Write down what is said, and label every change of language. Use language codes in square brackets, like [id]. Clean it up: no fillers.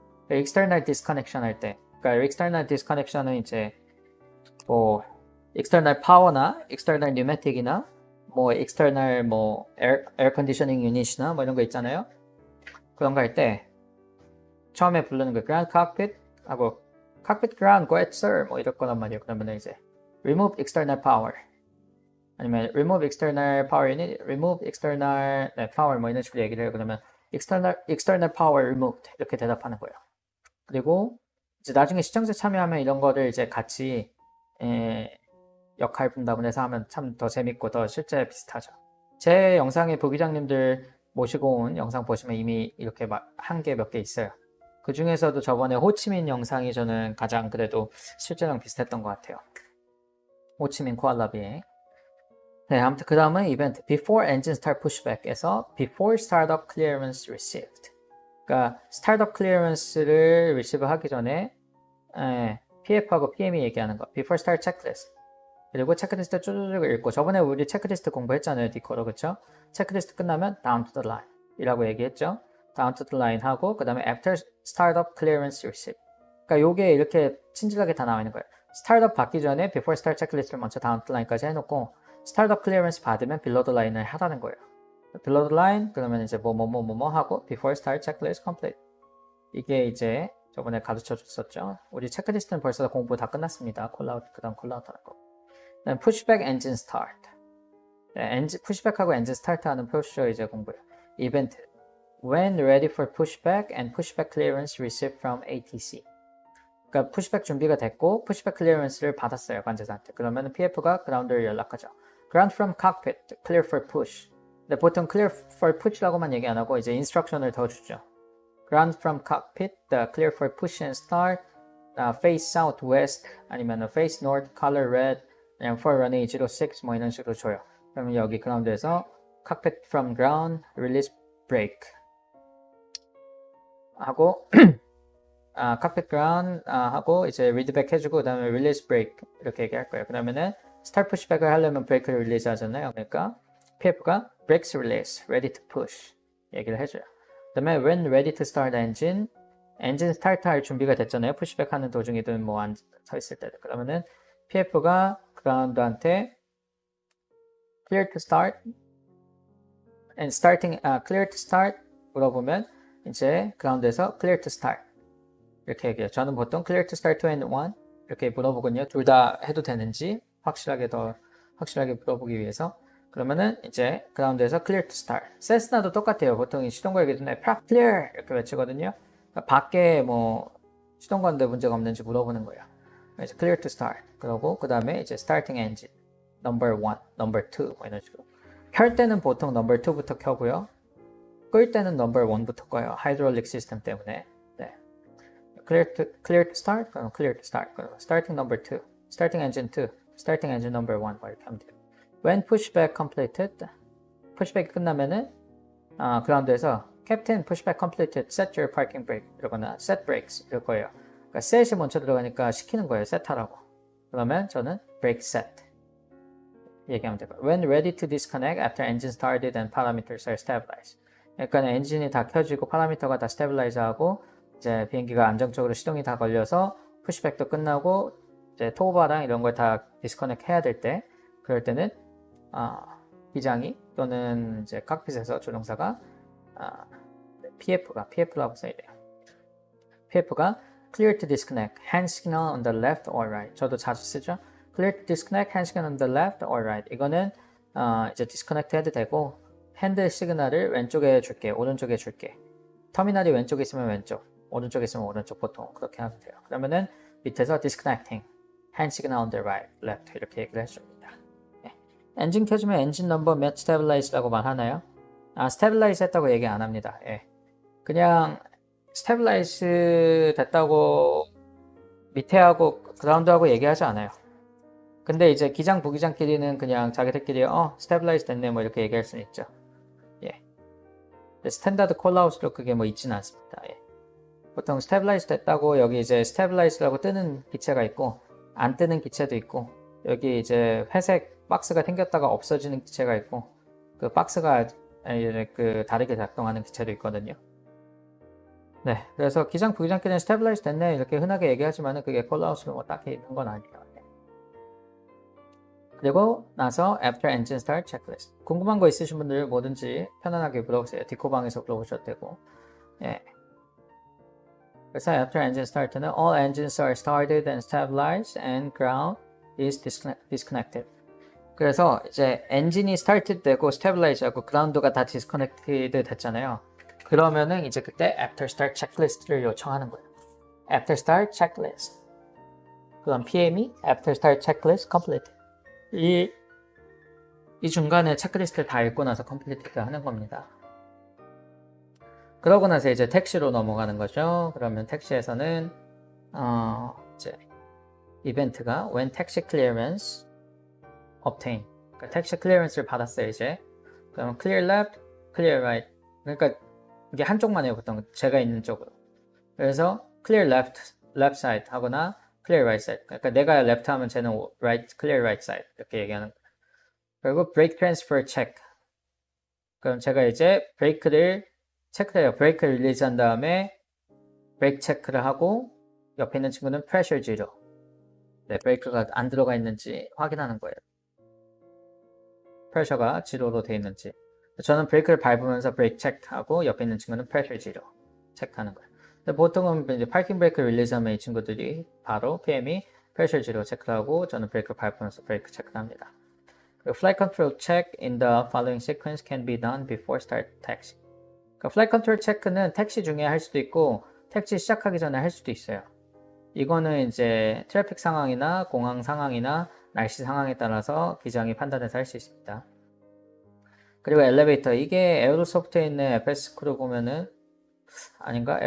[ko] external disconnection 할 때, 그러니까 external disconnection은 이제 뭐 external power나 external pneumatic이나 뭐 external 뭐 air conditioning unit이나 뭐 이런 거 있잖아요. 그런 거 할 때 처음에 부르는 거 [en] ground cockpit [ko] 하고 [en] cockpit ground go ahead sir [ko] 뭐 이럴 거란 말이에요. 그러면 이제 remove external power 아니면 [en] remove external power unit, remove external power [ko] 뭐 이런 식으로 얘기를 해요. 그러면 [en] external power removed [ko] 이렇게 대답하는 거예요. 그리고 이제 나중에 시청자 참여하면 이런 거를 이제 같이 역할 분담을 해서 하면 참 더 재밌고 더 실제 비슷하죠. 제 영상에 부기장님들 모시고 온 영상 보시면 이미 이렇게 한 개 몇 개 있어요. 그 중에서도 저번에 호치민 영상이 저는 가장 그래도 실제랑 비슷했던 것 같아요. 호치민 코알라 비행. 네, 아무튼 그 다음은 이벤트 Before Engine Start Pushback에서 Before Startup Clearance Received. 그러니까 스타트업 클리어런스를 리시브 하기 전에 PF하고 PM이 얘기하는 거 Before Start Checklist 그리고 체크리스트 쭈쭈쭈 읽고 저번에 우리 체크리스트 공부했잖아요. 디코로 그쵸? 체크리스트 끝나면 [en] Down to the line [ko] 이라고 얘기했죠. Down to the line 하고 그 다음에 After Startup Clearance Receipt 그러니까 요게 이렇게 친절하게 다 나와 있는 거예요. 스타트업 받기 전에 Before Start Checklist를 먼저 Down to the line까지 해놓고 스타트업 클리어런스 받으면 Below the line을 하라는 거예요. below the line 그러면 이제 뭐 하고 before start checklist complete 이게 이제 저번에 가르쳐 줬었죠. 우리 체크리스트는 벌써 공부 다 끝났습니다. 콜아웃 그다음 콜아웃 하는 거. [en] 그다음 pushback engine start. [ko] pushback하고 engine start 하는 프로시저 이제 공부해요. [en] 이벤트 when ready for pushback and pushback clearance received from ATC. [ko] 그러니까 pushback 준비가 됐고 pushback clearance를 받았어요 관제사한테. 그러면 PF가 ground를 연락하죠. [en] ground from cockpit clear for push. [ko] 근데 보통 clear for push라고만 얘기 안 하고 이제 인스트럭션을 더 주죠. [en] ground from cockpit, clear for push and start, face southwest 아니면 face north, color red, 아니면 for runway 06 뭐 이런 식으로 줘요. [ko] 그러면 여기 ground에서 [en] cockpit from ground, release brake [ko] 하고 cockpit ground 하고 이제 readback 해주고 그 다음에 release brake 이렇게 얘기할 거예요. 그러면은 start pushback을 하려면 브레이크를 릴리즈 하잖아요. 그러니까 PF가 [en] brakes release, ready to push [ko] 얘기를 해줘요. 그 다음에 [en] when ready to start engine, [ko] 엔진 스타트 할 준비가 됐잖아요. 푸시백 하는 도중이든 뭐 서 있을 때. 그러면은 PF가 그라운드한테 [en] clear to start and starting, clear to start [ko] 물어보면 이제 그라운드에서 clear to start 이렇게 얘기해요. 저는 보통 [en] clear to start 2 and 1 [ko] 이렇게 물어보거든요. 둘 다 해도 되는지 확실하게 물어보기 위해서. 그러면은 이제 그라운드에서 [en] clear to start. [ko] 세스나도 똑같아요. 보통 시동 걸기 전에 prop clear 이렇게 외치거든요. 그러니까 밖에 뭐 시동 거는데 문제가 없는지 물어보는 거예요. [en] 그래서 clear to start. [ko] 그러고 그 다음에 이제 starting engine number 1, number 2 뭐 이런 식으로. 켤 때는 보통 number 2부터 켜고요. 끌 때는 number 1부터 꺼요. 하이드롤릭 시스템 때문에. [en] 네. clear to start. 그럼 clear to start. 그럼 starting number 2, starting engine 2, starting engine number 1 뭐 이렇게 하면 돼요. When pushback completed, pushback [ko] 끝나면은 그라운드에서 [en] Captain pushback completed, set your parking brake 이러거나 set brakes 이럴 거예요. [ko] 그러니까 set이 먼저 들어가니까 시키는 거예요. set하라고. 그러면 저는 [en] brake set [ko] 얘기하면 되고 [en] When ready to disconnect after engine started and parameters are stabilized. [ko] 그러니까 엔진이 다 켜지고 파라미터가 다 스테빌라이즈하고 이제 비행기가 안정적으로 시동이 다 걸려서 푸시백도 끝나고 이제 토바랑 이런 걸 다 디스커넥 해야 될 때 그럴 때는 기장이 또는 이제 칵핏에서 조종사가 PF라고 써야 돼요. PF가 [en] clear to disconnect, hand signal on the left or right. [ko] 저도 자주 쓰죠. [en] clear to disconnect, hand signal on the left or right. [ko] 이거는 이제 disconnect 해도 되고 핸드 시그널을 왼쪽에 줄게, 오른쪽에 줄게. 터미널이 왼쪽에 있으면 왼쪽, 오른쪽에 있으면 오른쪽 보통 그렇게 하면 돼요. 그러면은 밑에서 [en] disconnecting, hand signal on the right, left [ko] 이렇게 얘기를 해줍니다. 네. 엔진 켜주면 엔진 넘버 met stabilize라고 말하나요? stabilize 했다고 얘기 안 합니다. 예. 그냥 stabilize 됐다고 밑에하고 그라운드하고 얘기하지 않아요. 근데 이제 기장 부기장끼리는 그냥 자기들끼리 stabilize 됐네 뭐 이렇게 얘기할 수는 있죠. 예. 스탠다드 콜아웃으로 그게 뭐 있지는 않습니다. 예. 보통 stabilize 됐다고 여기 이제 stabilize라고 뜨는 기체가 있고 안 뜨는 기체도 있고 여기 이제 회색 박스가 생겼다가 없어지는 기체가 있고 그 박스가 그 다르게 작동하는 기체도 있거든요. 네, 그래서 기장 부기장끼리는 stabilize 됐네 이렇게 흔하게 얘기하지만은 그게 콜아웃으로 뭐 딱히 있는 건 아니에요. 네. [en] 그리고 나서 after engine start checklist. [ko] 궁금한 거 있으신 분들 뭐든지 편안하게 물어보세요. 디코방에서 물어보셔도 되고. 예. 그래서 [en] after engine start는 all engines are started and stabilized and ground is disconnected. [ko] 그래서 이제 엔진이 started 되고 stabilize 하고 ground가 다 disconnected 됐잖아요. 그러면은 이제 그때 after start checklist를 요청하는 거예요. [en] after start checklist. [ko] 그럼 PM이 [en] after start checklist complete. [ko] 이 중간에 체크리스트를 다 읽고 나서 컴플리트를 하는 겁니다. 그러고 나서 이제 택시로 넘어가는 거죠. 그러면 택시에서는 이제 이벤트가 when taxi clearance obtain. 그러니까 택시 클리어런스를 받았어요 이제. 그럼 [en] clear left, clear right. [ko] 그러니까 이게 한쪽만 해요 보통 제가 있는 쪽으로. [en] 그래서 clear left side 하거나 clear right side. [ko] 그러니까 내가 left 하면 쟤는 clear right side 이렇게 얘기하는 거예요. [en] 그리고 brake transfer check. [ko] 그럼 제가 이제 브레이크를 체크해요. 브레이크를 릴리즈한 다음에 브레이크 체크를 하고 옆에 있는 친구는 pressure zero. 네, 브레이크가 안 들어가 있는지 확인하는 거예요. 프레셔가 제로로 되어 있는지. 저는 브레이크를 밟으면서 브레이크 체크하고 옆에 있는 친구는 pressure zero 체크하는 거예요. 근데 보통은 이제 파킹 브레이크 릴리즈하면 이 친구들이 바로 PM이 pressure zero 체크를 하고 저는 브레이크를 밟으면서 브레이크 체크를 합니다. [en] Flight control check in the following sequence can be done before start taxi. [ko] 그러니까 flight control 체크는 택시 중에 할 수도 있고 택시 시작하기 전에 할 수도 있어요. 이거는 이제 트래픽 상황이나 공항 상황이나 날씨 상황에 따라서 기장이 판단해서 할 수 있습니다. 그리고 엘리베이터 이게 에어로소프트에 있는 FS 크루 보면은 아닌가?